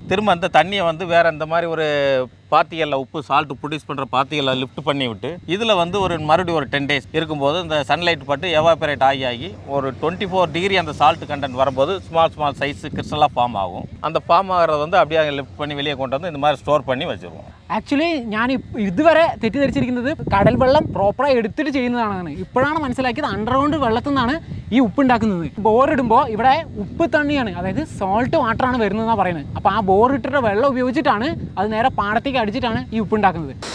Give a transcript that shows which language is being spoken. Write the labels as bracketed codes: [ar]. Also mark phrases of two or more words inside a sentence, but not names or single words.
[ta] திரும்ப அந்த தண்ணியை வந்து வேறு இந்த மாதிரி ஒரு பாத்திகளில் உப்பு [en] salt produce [ta] பண்ணுற பாத்திகளில் லிஃப்ட் பண்ணி விட்டு இதில் வந்து மறுபடியும் ஒரு 10 டேஸ் இருக்கும்போது இந்த சன்லைட் பட்டு எவாபரேட் ஆகி ஒரு 24 டிகிரி அந்த [en] salt content [ta] வரும்போது [en] small size [ta] கிறிஸ்டலாக ஃபார்ம் ஆகும். அந்த ஃபார்ம் ஆகிறது வந்து அப்படியே லிஃப்ட் பண்ணி வெளியே கொண்டு வந்து இந்த மாதிரி ஸ்டோர் பண்ணி வச்சுருவோம். [ml] ആക്ച്വലി ഞാൻ ഇതുവരെ തെറ്റിദ്ധരിച്ചിരിക്കുന്നത് കടൽ വെള്ളം പ്രോപ്പറായി എടുത്തിട്ട് ചെയ്യുന്നതാണ്. ഇപ്പോഴാണ് മനസ്സിലാക്കിയത് അണ്ടർഗ്രൗണ്ട് വെള്ളത്തിൽ നിന്നാണ് ഈ ഉപ്പ് ഉണ്ടാക്കുന്നത്. ബോറിടുമ്പോൾ ഇവിടെ ഉപ്പ് തണ്ണിയാണ്, അതായത് [en] salt waterആണ് [ml] വരുന്നതെന്നാണ് പറയുന്നത്. അപ്പോൾ ആ ബോറിട്ടിട്ട് വെള്ളം ഉപയോഗിച്ചിട്ടാണ് അത് നേരെ പാടത്തേക്ക് അടിച്ചിട്ടാണ് ഈ ഉപ്പ് ഉണ്ടാക്കുന്നത്.